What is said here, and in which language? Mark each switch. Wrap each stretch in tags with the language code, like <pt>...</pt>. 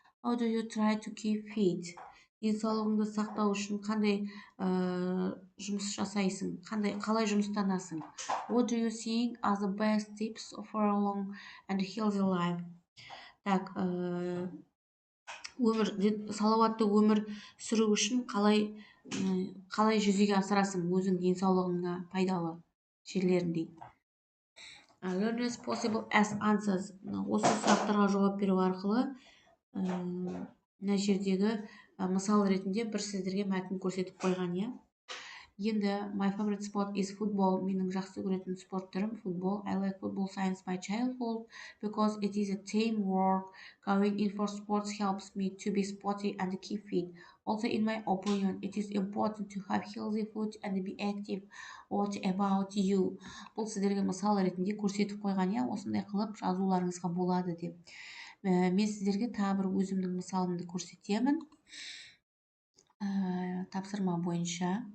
<en>How do you try to keep fit?</en> <kk>Денсаулығыңды сақтау үшін қандай жұмыс жасайсың? Қалай жұмыстанасың?</kk> <en>What do you think are the best tips for a long and healthy life?</en> <kk>Так, салауатты өмір сүру үшін қалай жүзеге асырасың өзің денсаулығыңа пайдалы жерлерін дейді.</kk> <en>Learn as possible as answers.</en> <kk>Осы сұрақтарға жауап беру арқылы мына жердегі мысал ретінде бір сіздерге мәтін көрсетіп қойған, иә. Енді</kk> <en>my favorite sport is football.</en> <kk>Менің жақсы көретін спорт түрім футбол.</kk> <en>I like football since my childhood because it is a teamwork. Going in for sports helps me to be sporty and keep fit. Also, in my opinion, it is important to have healthy food and be active. What about you?</en> <kk>Бұл сіздерге мысал ретінде көрсетіп қойған, иә. Осындай қылып жазуларыңызға болады деп. Мен сіздерге тағы бір өзімнің мысалымды көрсетемін. Тапсырма бойынша.</kk>